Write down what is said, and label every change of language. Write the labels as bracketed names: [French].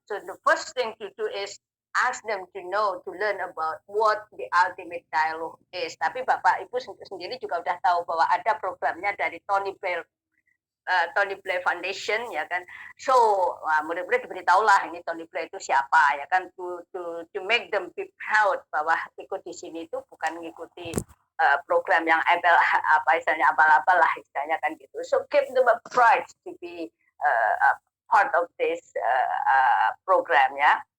[English] So the first thing to do is ask them to know, to learn about what the ultimate dialogue is. [Indonesian] Tapi Bapak Ibu sendiri juga udah tahu bahwa ada programnya dari Tony Blair Foundation ya kan. So murid-murid diberitahulah ini Tony Blair itu siapa ya kan, [English] to make them be proud [Indonesian] bahwa ikut di sini itu bukan mengikuti program yang abal-abal lah istilahnya kan gitu. [English] So give them a pride to be part of this program ya.